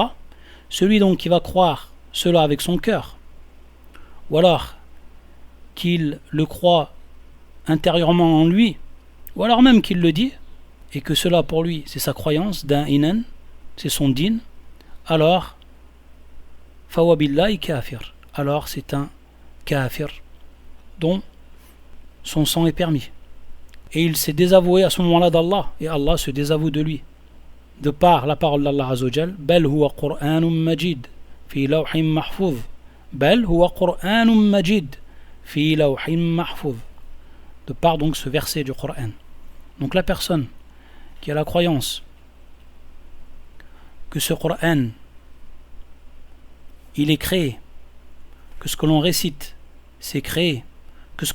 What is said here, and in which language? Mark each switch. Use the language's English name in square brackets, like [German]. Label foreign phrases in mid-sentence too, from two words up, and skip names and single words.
[French] Celui donc qui va croire cela avec son cœur, ou alors qu'il le croit intérieurement en lui, ou alors même qu'il le dit, et que cela pour lui c'est sa croyance, da'inan, c'est son din, alors [Arabic] فهو بالله كافر, [French] alors c'est un kafir dont son sang est permis. Et il s'est désavoué à ce moment-là d'Allah, et Allah se désavoue de lui, de par la parole d'Allah Azzawajal, [Arabic] بل هو قرآن مجيد في لوح محفوظ, بل هو قرآن مجيد في لوح محفوظ, [French] de par donc ce verset du Coran. Donc la personne qui a la croyance que ce Coran il est créé, que ce que l'on récite c'est créé, que ce que